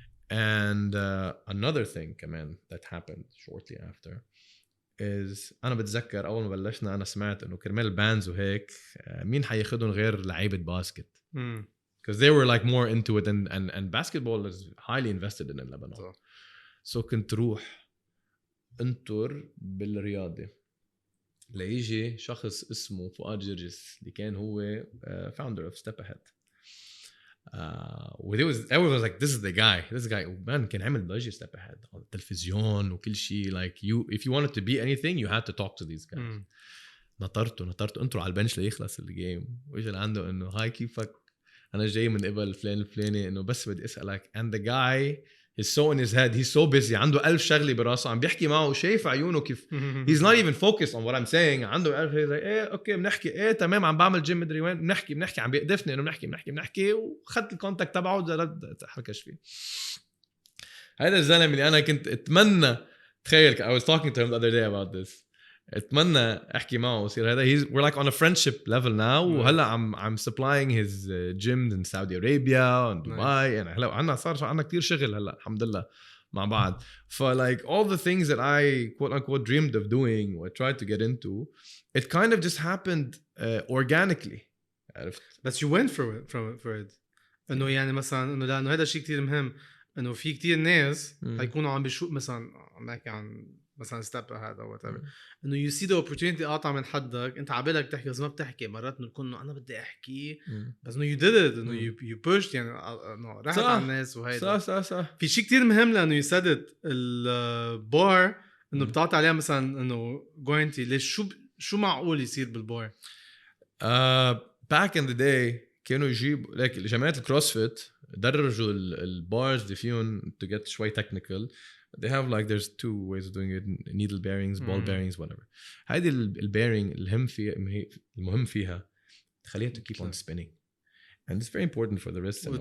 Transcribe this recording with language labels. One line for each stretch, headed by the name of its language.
English: And another thing كمان that happened shortly after is
Arabic: أنا بتذكر أول ما بلشنا أنا سمعت إنه كرمال البانز وهيك مين حياخدهم غير لعيبة باسكت
English: because they were like more into it and basketball is highly invested in Lebanon.
Arabic: So كنت روح انطر بالرياضية ليجي شخص اسمه فؤاد جرجس اللي كان هو
English: founder of Step Ahead. Everyone was like this is the guy man
Arabic: كان عمل ضجة Step Ahead على التلفزيون وكل شيء
English: like if you wanted to be anything you had to talk to these guys.
Arabic: نطرته انطروا على البنش ليخلص الجيم واجى لعنده انه هاي كيفك انا جاي من قبل فلان الفلاني انه بس بدي اسالك
English: and the guy is so in his head he's so busy
Arabic: عنده 1000 شغله براسه عم بيحكي معه وشايف عيونه كيف
English: he's not even focused on what I'm saying
Arabic: عنده 1000 ايه اوكي بنحكي ايه تمام عم بعمل جيم مدري وين بنحكي عم بيقدفني انه بنحكي وخدت الكونتاكت تبعه ورد حركش فيه. هذا الزلمه اللي انا كنت اتمنى تخيل
English: I was talking to him the other day about this
Arabic: اتمنى احكي معه وصير هذا
English: we're like on a friendship level now وهلا I'm supplying his gyms in Saudi Arabia and Dubai
Arabic: يعني هلا عنا كتير شغل هلا الحمد لله مع بعض
English: like all the things that I quote unquote dreamed of doing or tried to get into it kind of just happened organically عرفت. But you went for it
Arabic: انه يعني مثلا انه لانه هذا شيء كتير مهم انه في كتير ناس هيكونوا عم بيشوف مثلا عم نحكي عن مثلا ستيب هذا او whatever انه
English: you see the opportunity
Arabic: قاطع من حدك انت عبالك تحكي بس ما بتحكي مرات بنكون انا بدي احكي بس انه
English: you did it
Arabic: انه
English: you pushed
Arabic: يعني انه رحت على الناس وهيدا صح في شيء كتير مهم لانه
English: you said it
Arabic: البار انه بتعطي عليها مثلا انه جوينتي ليش شو معقول يصير بالبار
English: back in the day
Arabic: كانوا يجيب لك جماعة الكروسفيت درجوا البارز اللي فيهم
English: to get شوي technical they have like there's two ways of doing it needle bearings ball bearings whatever
Arabic: هذه البيرنج المهم فيها تخليها
English: to keep on spinning and it's very important for the wrist